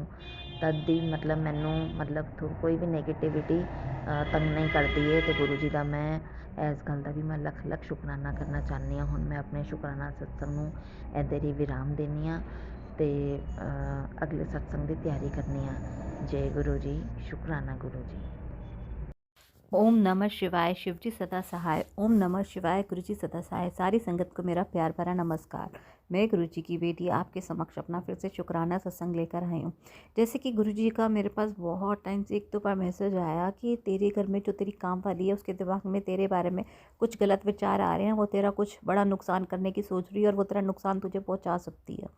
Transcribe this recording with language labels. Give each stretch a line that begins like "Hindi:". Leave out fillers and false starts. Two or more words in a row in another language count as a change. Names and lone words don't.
Punjabi: ਤਦ ਦੀ ਮਤਲਬ ਮੈਨੂੰ ਕੋਈ ਵੀ ਨੈਗੇਟਿਵਿਟੀ ਤੰਗ ਨਹੀਂ ਕਰਦੀ ਹੈ। ਅਤੇ ਗੁਰੂ ਜੀ ਦਾ ਮੈਂ ਇਸ ਗੱਲ ਦਾ ਵੀ ਮੈਂ ਲੱਖ ਲੱਖ ਸ਼ੁਕਰਾਨਾ ਕਰਨਾ ਚਾਹੁੰਦੀ ਹਾਂ। ਹੁਣ ਮੈਂ ਆਪਣੇ ਸ਼ੁਕਰਾਨਾ ਸਤਸੰਗ ਨੂੰ ਇੱਧਰ ਹੀ ਵਿਰਾਮ ਦਿੰਦੀ ਹਾਂ ਅਤੇ ਅਗਲੇ ਸਤਸੰਗ ਦੀ ਤਿਆਰੀ ਕਰਨੀ ਆ। ਜੈ ਗੁਰੂ ਜੀ, ਸ਼ੁਕਰਾਨਾ ਗੁਰੂ ਜੀ।
Sanskrit: ओम नमः शिवाय,
Hindi: शिव जी सदा सहाय।
Sanskrit: ओम नमः शिवाय,
Hindi: गुरु जी सदा सहाय। सारी संगत को मेरा प्यार भरा नमस्कार। मैं गुरु जी की बेटी आपके समक्ष अपना फिर से शुक्राना सत्संग लेकर आई हूँ। जैसे कि गुरु जी का मेरे पास बहुत टाइम से एक दो बार मैसेज आया कि तेरे घर में जो तेरी काम वाली है उसके दिमाग में तेरे बारे में कुछ गलत विचार आ रहे हैं, वो तेरा कुछ बड़ा नुकसान करने की सोच रही है और वो तेरा नुकसान तुझे पहुँचा सकती है।